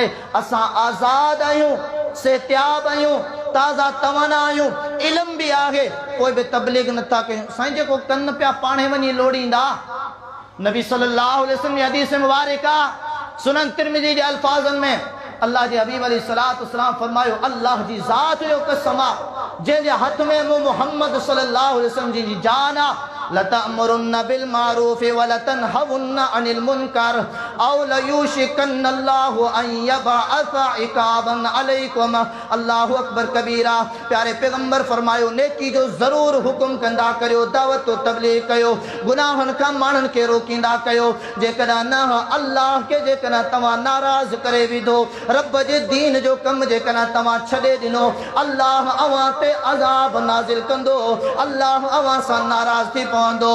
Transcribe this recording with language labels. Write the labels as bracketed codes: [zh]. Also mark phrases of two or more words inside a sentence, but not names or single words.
[sd] असां आज़ाद आहियूं, सेहतियाब आहियूं, ताज़ा तवाना आहियूं, इल्म भी आहे, कोई भी तबलीग नथा कयूं। साईं जेको कन पिया पाणे वञी लोड़ींदा, नबी [ar] صلى الله عليه وسلم [sd] जी हदीस मुबारका सुनन तिरमिज़ी जे अल्फाज़न में अल्लाह जे हबीब [ar] عليه الصلاة والسلام [sd] फरमायो, अल्लाह जी ज़ात जो कसम आहे जंहिंजे हथ में मुहम्मद [ar] صلى الله عليه وسلم [sd] जी जान आहे, [ar] لتأمرن بالمعروف ولتنهون عن المنكر أو ليوشكن الله أن يبعث عقابا عليكم. الله أكبر كبيرا. [sd] प्यारे पैगंबर फरमायो, नेकी जो ज़रूर हुकुम कंदा करियो, दावत तबलीग कयो, गुनाहन खां माण्हुनि खे रोकींदा कयो। जेकॾहिं न अल्लाह खे जेकॾहिं तव्हां नाराज़ करे विधो, रब जे दीन जो कम जेकॾहिं तव्हां छॾे ॾिनो, अल्लाह अव्हां ते अज़ाब नाज़िल कंदो, अल्लाह अव्हां सां नाराज़ थी पवंदो।